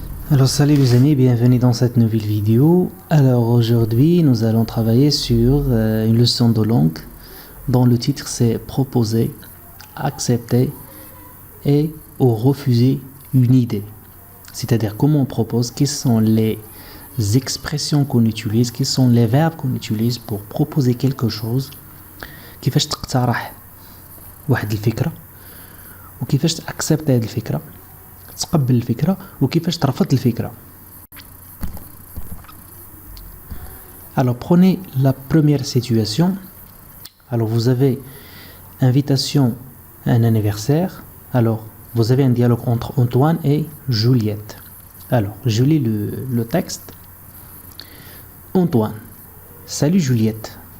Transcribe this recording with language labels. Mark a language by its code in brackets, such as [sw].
[fr] Alors salut les amis, bienvenue dans cette nouvelle vidéo. Alors aujourd'hui nous allons travailler sur une leçon de langue dont le titre c'est proposer, accepter et ou refuser une idée. C'est-à-dire comment on propose, quelles sont les expressions qu'on utilise, quels sont les verbes qu'on utilise pour proposer quelque chose. [ar] كيفاش تقترح واحد الفكرة وكيفاش تأكسبت هذه الفكرة، تقبل الفكرة وكيفاش ترفض الفكرة. [fr] Alors prenez la première situation. Alors vous avez invitation à un anniversaire. Alors vous avez un dialogue entre Antoine et Juliette. Alors je lis le texte. Antoine: salut Juliette.